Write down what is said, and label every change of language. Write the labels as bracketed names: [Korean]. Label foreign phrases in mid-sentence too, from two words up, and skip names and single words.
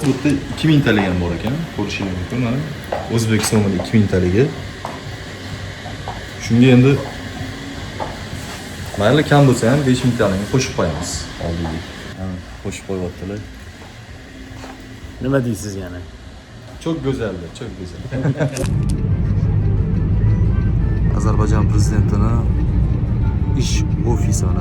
[Uzbek] Bu yerda 2000 talik ham bor ekan. Ko'rishingiz mumkin mana. O'zbek so'mida 2000 taliga. Shunga endi mayli kam bo'lsa ham 5000 talikni qo'shib qo'yamiz oldiga. Qo'shib qo'yaptilar. Nima deysiz yana? [Turkish] Çok güzeldi, çok güzel. [Uzbek] Azerbaycan prezidentining ish ofisi mana.